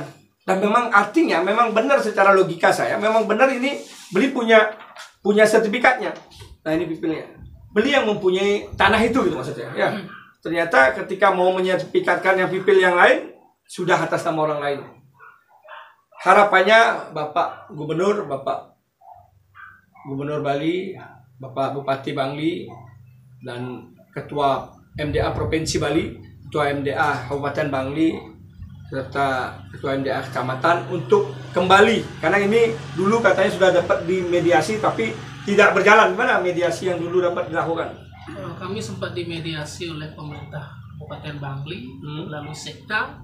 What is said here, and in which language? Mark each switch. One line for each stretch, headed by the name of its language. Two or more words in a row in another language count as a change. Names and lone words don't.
Indonesian: Dan memang artinya, memang benar secara logika saya, memang benar ini beli punya sertifikatnya. Nah ini Pipilnya, beli yang mempunyai tanah itu gitu maksudnya. Ya, ternyata ketika mau menyertifikatkan yang Pipil yang lain, sudah atas nama orang lain. Harapannya Bapak Gubernur Bali, Bapak Bupati Bangli, dan Ketua MDA Provinsi Bali, Ketua MDA Kabupaten Bangli, serta Ketua MDA Kecamatan untuk kembali. Karena ini dulu katanya sudah dapat dimediasi tapi tidak berjalan. Gimana mediasi yang dulu dapat dilakukan? Kami sempat dimediasi oleh pemerintah Kabupaten Bangli, lalu Sekda